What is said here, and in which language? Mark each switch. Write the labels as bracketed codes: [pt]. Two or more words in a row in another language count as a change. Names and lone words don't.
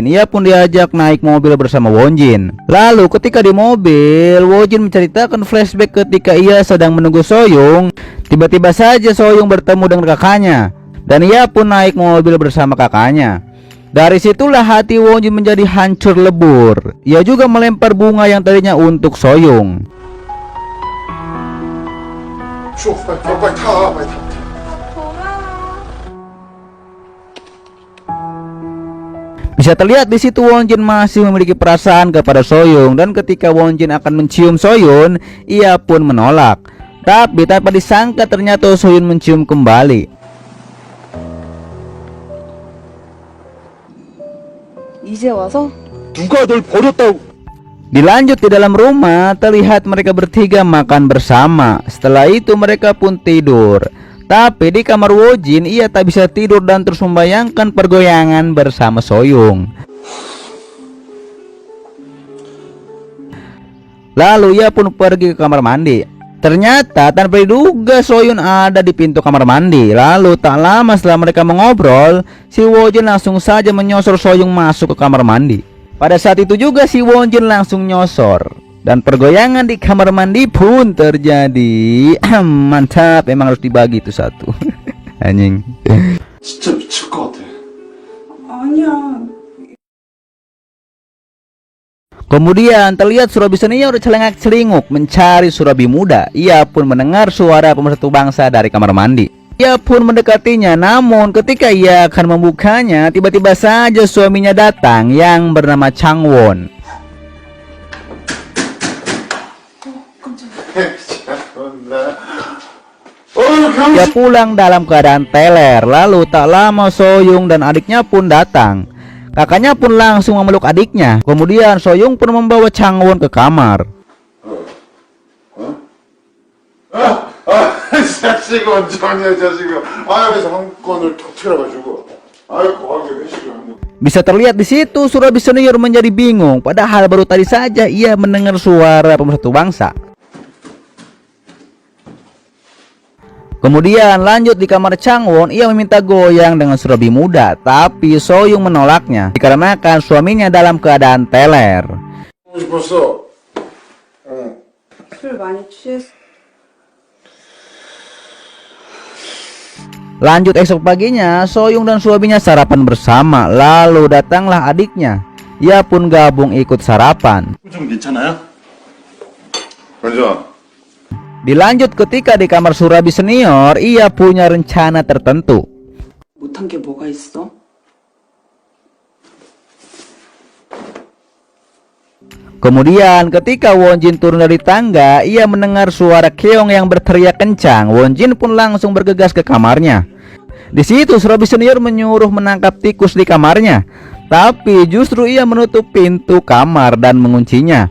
[id] Ia pun diajak naik mobil bersama Wonjin. Lalu ketika di mobil, Wonjin menceritakan flashback ketika ia sedang menunggu Soyung. Tiba-tiba saja Soyung bertemu dengan kakaknya, dan ia pun naik mobil bersama kakaknya. Dari situlah hati Wonjin menjadi hancur lebur. Ia juga melempar bunga yang tadinya untuk Soyung. [ko] 빨리 타. [id] Bisa terlihat di situ Wonjin masih memiliki perasaan kepada Soyung, dan ketika Wonjin akan mencium Soyun, ia pun menolak. Tapi tanpa disangka ternyata Soyun mencium kembali. [ko] 이제 와서? 누가 널 버렸다고? [id] Dilanjut di dalam rumah, terlihat mereka bertiga makan bersama. Setelah itu mereka pun tidur. Tapi di kamar Wonjin ia tak bisa tidur dan terus membayangkan pergoyangan bersama Soyung. Lalu ia pun pergi ke kamar mandi. Ternyata tanpa diduga Soyun ada di pintu kamar mandi. Lalu tak lama setelah mereka mengobrol, si Wonjin langsung saja menyosor Soyung masuk ke kamar mandi. Pada saat itu juga si Wonjin langsung nyosor. Dan pergoyangan di kamar mandi pun terjadi. Mantap, emang harus dibagi itu satu. Anjing. [ko] 진짜 미칠 것 같아. 아니야. [id] Kemudian terlihat surabi senior celengak-celinguk mencari surabi muda. Ia pun mendengar suara pemersatu bangsa dari kamar mandi. Ia pun mendekatinya, namun ketika ia akan membukanya, tiba-tiba saja suaminya datang yang bernama Changwon. Dia pulang dalam keadaan teler. Lalu tak lama Soyung dan adiknya pun datang. Kakaknya pun langsung memeluk adiknya. Kemudian Soyung pun membawa Changwon ke kamar. [ko] 자식 원장이야 자식아. 그래서 한 건을 터트려가지고. 거하게 회식을 하는. [id] Bisa terlihat di situ Surabi senior menjadi bingung, padahal baru tadi saja ia mendengar suara pemersatu bangsa. Kemudian lanjut di kamar Changwon, ia meminta goyang dengan Surabi muda, tapi Soyung menolaknya dikarenakan suaminya dalam keadaan teler. [ko] 싶었어. 술 많이 취했어. [id] Lanjut esok paginya, Soyung dan suaminya sarapan bersama, lalu datanglah adiknya. Ia pun gabung ikut sarapan. [ko] 좀 괜찮아요? 원장. [id] Dilanjut ketika di kamar Surabi senior, ia punya rencana tertentu. [ko] 못한 게 뭐가 있어? [id] Kemudian ketika Wonjin turun dari tangga, ia mendengar suara Keong yang berteriak kencang. Wonjin pun langsung bergegas ke kamarnya. Di situ Surabi senior menyuruh menangkap tikus di kamarnya, tapi justru ia menutup pintu kamar dan menguncinya.